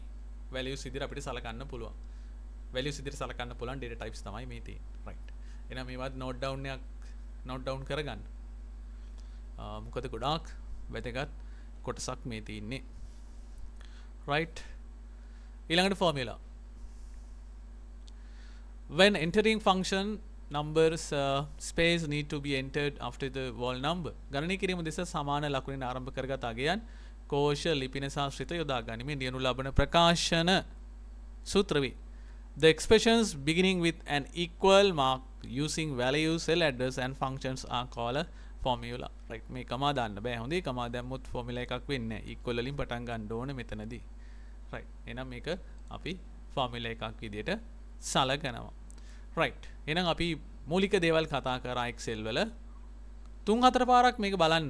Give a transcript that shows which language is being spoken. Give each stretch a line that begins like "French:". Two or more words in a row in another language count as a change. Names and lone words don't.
Sinhala: values විදියට අපිට සලකන්න පුළුවන්. values විදියට සලකන්න පුළුවන්
English: data types
Sinhala: තමයි මේ තියෙන්නේ. right. එහෙනම් මේවත්
English: note down
Sinhala: කරගන්න. මොකද ගොඩාක් වැදගත් කොටසක් මේ තියෙන්නේ. right. ඊළඟට formula.
English: When entering function numbers space need to be entered after the whole number.
Sinhala: ගණනය කිරීම දෙස සමාන ලකුණෙන් ආරම්භ කරගත් අගයන් කෝෂ ලිපින සාශ්‍රිත යොදා ගැනීමෙන් දිනු ලබන ප්‍රකාශන සූත්‍ර වේ.
English: The expressions beginning with an equal mark using values, cell address and functions are called a formula.
Sinhala: right මේ කමා දාන්න බෑ. හොඳේ කමා දැම්මොත් formula එකක් වෙන්නේ නැහැ. equal වලින් පටන් ගන්න ඕනේ මෙතනදී. right එහෙනම් මේක අපි formula එකක් විදියට සලකනවා. right එහෙනම් අපි මූලික දේවල් කතා කරා Excel වල 3-4 පාරක් මේක බලන්න.